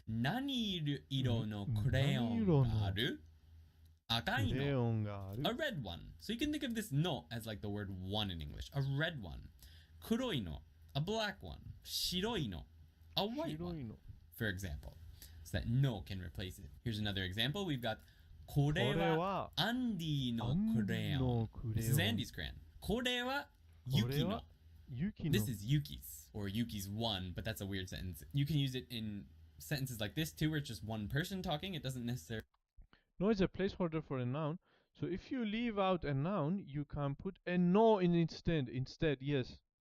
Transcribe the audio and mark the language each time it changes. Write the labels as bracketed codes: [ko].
[ja] Nani iro no crayon aru? Akai no. [en] A red one. So you can think of this no as like the word one in English. A red one. [ja] Kuroi no. [en] A black one. [ja] Shiroi no. [en] A white one. For example. So that no can replace it. Here's another example. We've got [ja] これはアンディのクレヨン. [en] This is Andy's crayon. [ja] これはユキの. [en] This is Yuki's, or Yuki's one, but that's a weird sentence. You can use it in sentences like this too, where it's just one person talking. It doesn't necessarily... No, it's a placeholder for a noun. So if you leave out a noun, you can put a no in instead. Yes.